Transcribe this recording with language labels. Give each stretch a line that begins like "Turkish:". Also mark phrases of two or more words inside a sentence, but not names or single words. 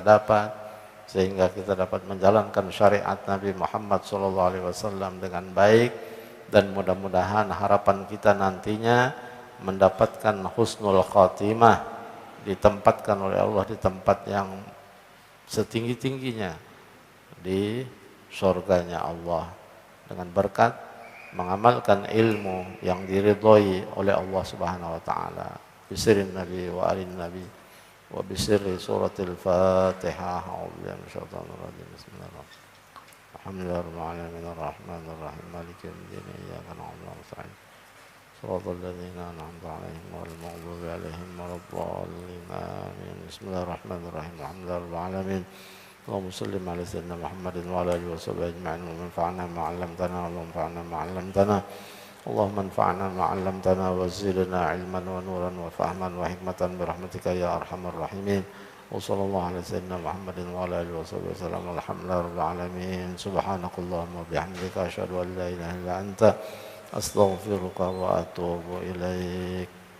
Indonesian: dapat, sehingga kita dapat menjalankan syariat Nabi Muhammad SAW dengan baik, dan mudah-mudahan harapan kita nantinya mendapatkan
Arabic: حسن الخاتمة,
Indonesian: ditempatkan oleh Allah di tempat yang setinggi-tingginya di surganya Allah dengan berkat mengamalkan ilmu yang diridhoi oleh Allah
Arabic: سبحانه وتعالى. بسر النبي وآل النبي وبسر سورة الفاتحة. أعوذ بالله من الشيطان الرجيم. بسم الله الرحمن الرحيم. الحمد لله رب العالمين الرحمن الرحيم مالك يوم الدين إياك نعبد وإياك نستعين. صراط الذين أنعمت عليهم غير المغضوب عليهم ولا الضالين. Amin. بسم الله الرحمن الرحيم. الحمد لله رب العالمين. اللهم صل على سيدنا محمد وعلى اله وصحبه اجمعين وانفعنا ما علمتنا وانفعنا ما علمتنا اللهم انفعنا ما علمتنا وزدنا علما ونورا وفهما وحكمة برحمتك يا ارحم الراحمين وصلى الله على سيدنا محمد وعلى اله وصحبه وسلم والحمد لله رب العالمين سبحانك اللهم وبحمدك اشهد ان لا اله الا انت استغفرك واتوب اليك.